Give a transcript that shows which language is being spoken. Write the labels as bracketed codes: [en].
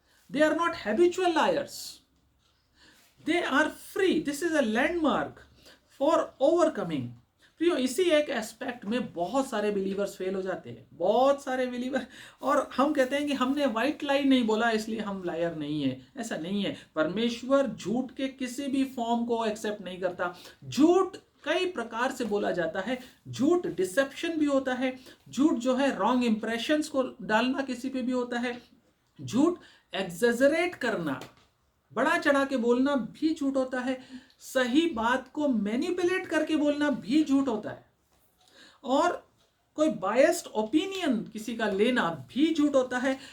[en] They are not habitual liars, they are free. This is a landmark for overcoming. [hi] प्रियो, इसी एक aspect में बहुत सारे बिलीवर्स फेल हो जाते हैं, बहुत सारे बिलीवर, और हम कहते हैं कि हमने व्हाइट लाई नहीं बोला इसलिए हम लायर नहीं है। ऐसा नहीं है। परमेश्वर झूठ के किसी भी फॉर्म को एक्सेप्ट नहीं करता। झूठ कई प्रकार से बोला जाता है। झूठ डिसेप्शन भी होता है, झूठ जो है रॉन्ग इंप्रेशंस को डालना किसी पे भी होता है, झूठ एग्जेजरेट करना, बड़ा चढ़ा के बोलना भी झूठ होता है, सही बात को मैनिपुलेट करके बोलना भी झूठ होता है, और कोई बायस्ड ओपिनियन किसी का लेना भी झूठ होता है।